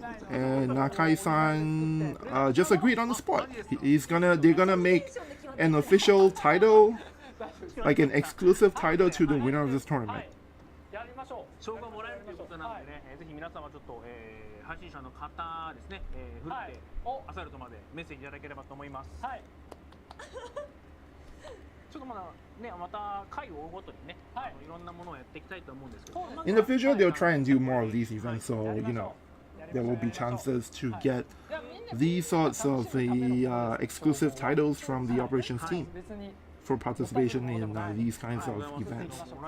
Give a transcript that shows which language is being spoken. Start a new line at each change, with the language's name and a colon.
English: And Nakai-san just agreed on the spot. They're gonna make an official title, like an exclusive title to the winner of this tournament.
Japanese: 賞がもらえるということなのでね、ぜひ皆様ちょっと、配信者の方ですね、振ってアサルトまでメッセージいただければと思います。ちょっとまた回を追うごとにね、いろんなものをやっていきたいと思うんですけど。
English: In the future, they'll try and do more of these events, so there will be chances to get these sorts of exclusive titles from the operations team for participation in these kinds of events.